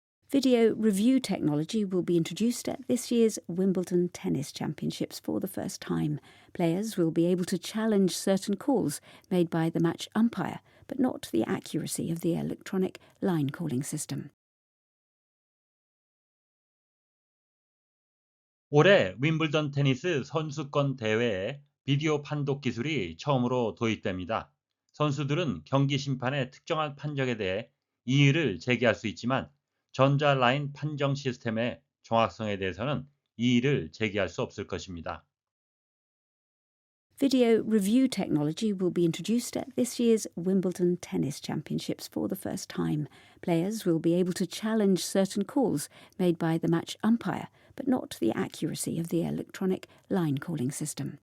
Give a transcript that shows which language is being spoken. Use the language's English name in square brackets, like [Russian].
[English] Video review technology will be introduced at this year's Wimbledon Tennis Championships for the first time. Players will be able to challenge certain calls made by the match umpire, but not the accuracy of the electronic line calling system. [Korean] 올해 윈블던 테니스 선수권 대회에 비디오 판독 기술이 처음으로 도입됩니다. 선수들은 경기 심판의 특정한 판정에 대해 이의를 제기할 수 있지만 전자 라인 판정 시스템의 정확성에 대해서는 이의를 제기할 수 없을 것입니다. [English] Video review technology will be introduced at this year's Wimbledon Tennis Championships for the first time. Players will be able to challenge certain calls made by the match umpire, but not the accuracy of the electronic line calling system.